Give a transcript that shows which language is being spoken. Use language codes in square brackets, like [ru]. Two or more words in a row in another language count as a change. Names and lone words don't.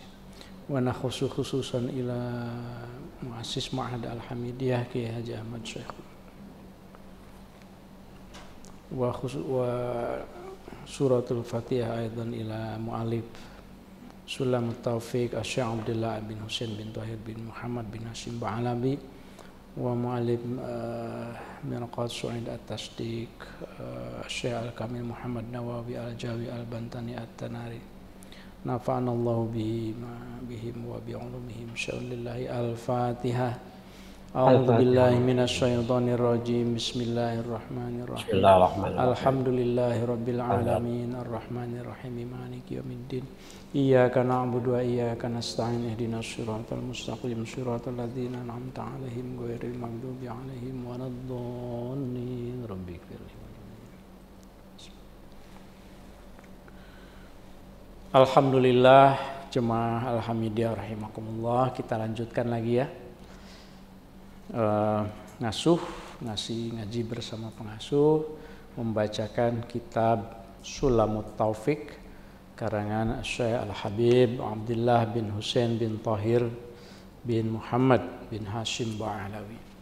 [ar] ونخص خصوصا إلى مؤسس معهد الحميدية كياهي حاجي أحمد شيخ. وسورة الفاتحة أيضا إلى مؤلف سلم التوفيق الشيخ عبد الله بن حسين بن طاهر بن محمد بن هاشم باعلوي ومؤلف مرقاة صعود التصديق الشيخ الكامل محمد نووي الجاوي البنتني التناري. نفعنا الله بهم وبعلومهم شاء الله. Al-Fatihah. أعوذ بالله من الشيطان الرجيم. بسم الله الرحمن الرحيم الحمد لله رب العالمين الرحمن الرحيم مالك يوم الدين. إياك نعبد وإياك نستعين اهدنا الصراط المستقيم صراط الذين أنعمت عليهم غير المغضوب عليهم ولا الضالين. Rabbighfirli. Alhamdulillah, [id] jemaah Al-Hamidiyah rahimakumullah. Kita lanjutkan lagi ya, ngaji bersama pengasuh, membacakan kitab Sulamut Taufiq karangan Syekh Al-Habib Abdullah bin Husain bin Tahir bin Muhammad bin Hashim Ba'alawi.